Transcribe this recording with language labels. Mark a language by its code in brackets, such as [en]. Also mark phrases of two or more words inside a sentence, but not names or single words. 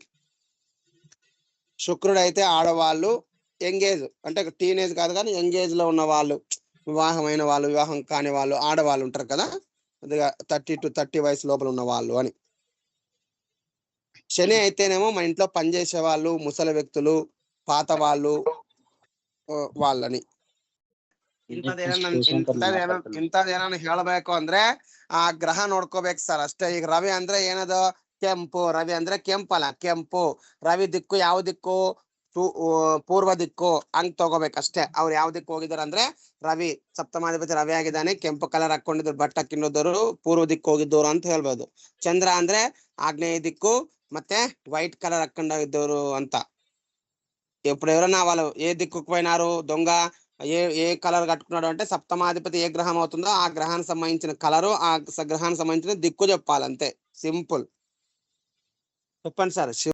[te] శుక్రుడు అయితే ఆడవాళ్ళు, యంగేజ్ అంటే టీనేజ్ కాదు కానీ యంగేజ్ లో ఉన్న వాళ్ళు, వివాహమైన వాళ్ళు, వివాహం కాని వాళ్ళు, ఆడవాళ్ళు ఉంటారు కదా, అదిగా 30 to 30 వయసు లోపల ఉన్న వాళ్ళు అని. శని అయితేనేమో మన ఇంట్లో పనిచేసే వాళ్ళు, ముసలి వ్యక్తులు, పాత వాళ్ళు, వాళ్ళని. [kn] ಇಂಥದ್ದೇನ ಹೇಳಬೇಕು ಅಂದ್ರೆ ಆ ಗ್ರಹ ನೋಡ್ಕೋಬೇಕು ಸರ್ ಅಷ್ಟೇ. ಈಗ ರವಿ ಅಂದ್ರೆ ಏನದು, ಕೆಂಪು. ರವಿ ಅಂದ್ರೆ ಕೆಂಪಲ್ಲ, ಕೆಂಪು. ರವಿ ದಿಕ್ಕು ಯಾವ ದಿಕ್ಕು, ಪೂರ್ವ ದಿಕ್ಕು ಹಂಗ್ ತಗೋಬೇಕಷ್ಟೇ. ಅವ್ರು ಯಾವ ದಿಕ್ಕು ಹೋಗಿದಾರೆ ಅಂದ್ರೆ, ರವಿ ಸಪ್ತಮಾಧಿಪತಿ ರವಿ ಆಗಿದ್ದಾನೆ, ಕೆಂಪು ಕಲರ್ ಹಾಕೊಂಡಿದ್ರು, ಬಟ್ಟೆ ಹಾಕಿರೋದವರು ಪೂರ್ವ ದಿಕ್ಕು ಹೋಗಿದ್ದವರು ಅಂತ ಹೇಳ್ಬೋದು. ಚಂದ್ರ ಅಂದ್ರೆ ಆಗ್ನೇಯ ದಿಕ್ಕು, ಮತ್ತೆ [en] white colour [kn] ಹಾಕೊಂಡಿದ್ದವರು ಅಂತ. [te] ఎప్పుడు ఎవరైనా వాళ్ళు ఏ దిక్కుకు పోయినారు, దొంగ ఏ కలర్ కట్టుకున్నాడు అంటే, సప్తమాధిపతి ఏ గ్రహం అవుతుందో ఆ గ్రహానికి సంబంధించిన కలరు, ఆ గ్రహానికి సంబంధించిన దిక్కు చెప్పాలి, అంతే. సింపుల్. చెప్పండి సార్.